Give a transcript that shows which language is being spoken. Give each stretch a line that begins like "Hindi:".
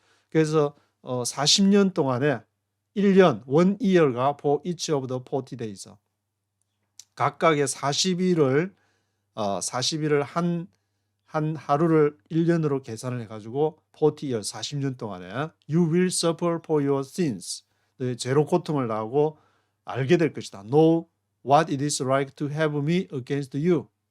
Korean: 그래서 40년 동안에 1년,
English: 1 year가 for each of the 40 days.
Korean: 각각의 40일을 한 하루를 1년으로 계산을 해가지고 40 years, 40년 동안에
English: you will suffer for your sins.
Korean: 죄로 고통을 당하고 알게 될 것이다.
English: Know what it is like to have me against you.